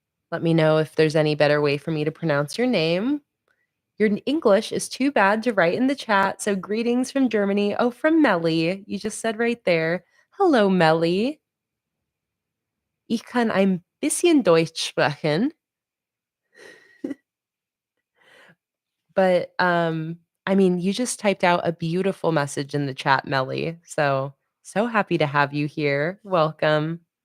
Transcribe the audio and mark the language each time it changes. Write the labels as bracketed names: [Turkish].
[English] Let me know if there's any better way for me to pronounce your name. Your English is too bad to write in the chat, so greetings from Germany. Oh, from Melly. You just said right there. Hello, Melly. [German] Ich kann ein bisschen Deutsch sprechen. [English] But, I mean, you just typed out a beautiful message in the chat, Melly. So happy to have you here. Welcome.